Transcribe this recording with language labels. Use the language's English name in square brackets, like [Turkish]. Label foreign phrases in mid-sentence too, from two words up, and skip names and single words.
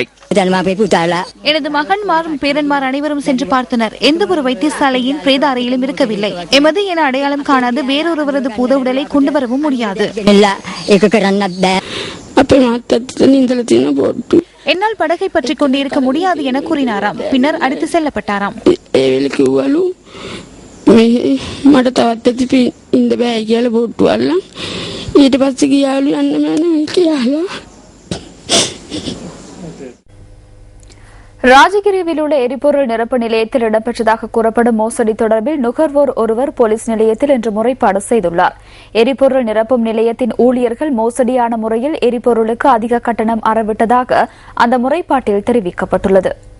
[Tamil] எனது மகன்மாரும் பேரன்மார் அனைவரும் சென்று பார்த்தனர். எந்த ஒரு வைத்தியசாலையின் பிரேத அறையிலும் இருக்கவில்லை. எமது என அடையாளம் காணாத வேறொருவரது பூத உடலை கொண்டு வரவும் முடியாது. என்னால் படகை பற்றி கொண்டிருக்க முடியாது என கூறினாராம். பின்னர் அடித்து செல்லப்பட்டாராம். [Sinhala] මට තවත් ඉන්න බෑ කියලා බොට්ටු අල්ලන් ඊට පස්සේ ගියාලු යන්න මම කියලා [Tamil] ராஜகிரியில் உள்ள எரிபொருள் நிரப்பு நிலையத்தில் இடம்பெற்றதாக கூறப்படும் மோசடி தொடர்பில் நுகர்வோர் ஒருவர் போலீஸ் நிலையத்தில் இன்று முறைப்பாடு செய்துள்ளார். எரிபொருள் நிரப்பும் நிலையத்தின் ஊழியர்கள் மோசடியான முறையில் எரிபொருளுக்கு அதிக கட்டணம் அறவிட்டதாக அந்த முறைப்பாட்டில் தெரிவிக்கப்பட்டுள்ளது.